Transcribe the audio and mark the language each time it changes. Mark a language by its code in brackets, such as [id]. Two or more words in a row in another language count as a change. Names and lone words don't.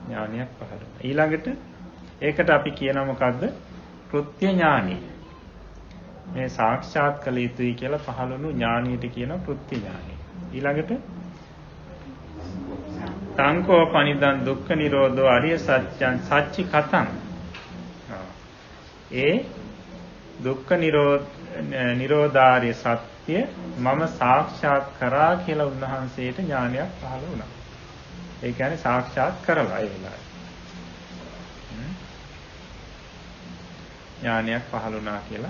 [si] ඥානයක් පහළ වුණා. ඊළඟට ඒකට අපි කියනවා මොකද්ද? කෘත්‍ය ඥානය. මේ සාක්ෂාත් කළ යුතුයි කියලා පහළ වුණු ඥානියට කියනවා කෘත්‍ය ඥානය. [pi] ඊළඟට තංකෝ පනිදන් දුක්ඛ නිරෝධෝ අරිය සත්‍යං සච්චි කතං. [si] ඒ දුක්ඛ නිරෝධාරිය සත්‍ය මම සාක්ෂාත් කරා කියලා උන්වහන්සේට ඥානයක් පහළ වුණා. ඒ කියන්නේ සාක්ෂාත් කරලා ඒ වෙලාවේ. ඥානයක් පහළ වුණා කියලා.